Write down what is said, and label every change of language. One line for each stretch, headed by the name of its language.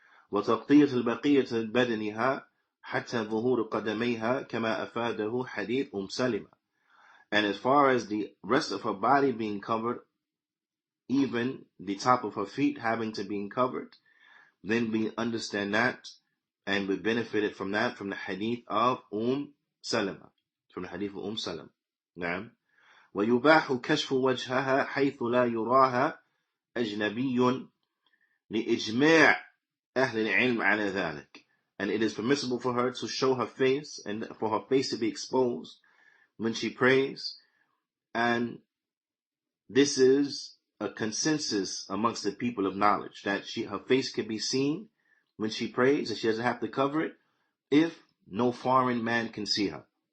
Arabic: وتغطية البقية بدنها حتى ظهور قدميها كما أفاده حديث سلمة.
English: And as far as the rest of her body being covered, even the top of her feet having to be covered, then we understand that, and we benefited from that from the hadith of Salama. From the hadith of Salama.
Arabic: نعم. ويباح كشف وجهها حيث لا يراها أجنبي لإجماع أهل العلم على ذلك.
English: And it is permissible for her to show her face and for her face to be exposed when she prays. And this is a consensus amongst the people of knowledge that her face can be seen when she prays, and she doesn't have to cover it if no foreign man can see her.